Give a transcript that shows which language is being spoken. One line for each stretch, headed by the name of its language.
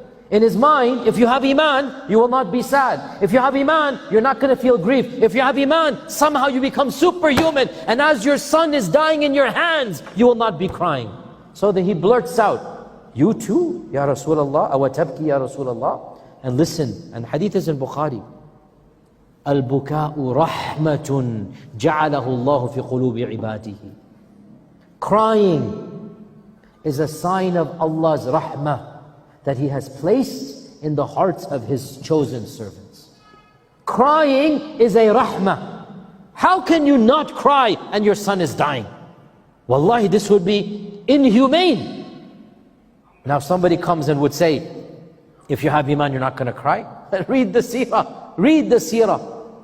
English: In his mind, if you have Iman, you will not be sad. If you have Iman, you're not going to feel grief. If you have Iman, somehow you become superhuman. And as your son is dying in your hands, you will not be crying. So then he blurts out, you too, Ya Rasulullah,
Arabic: أَوَتَبْكِ
English: Ya Rasulullah? And listen, and hadith is in Bukhari.
Arabic: البكاء رحمة جعله الله في قلوب عباده.
English: Crying is a sign of Allah's rahmah that He has placed in the hearts of His chosen servants. Crying is a rahmah. How can you not cry and your son is dying? Wallahi, this would be inhumane. Now somebody comes and would say, if you have Iman, you're not going to cry. Read the seerah. Read the seerah.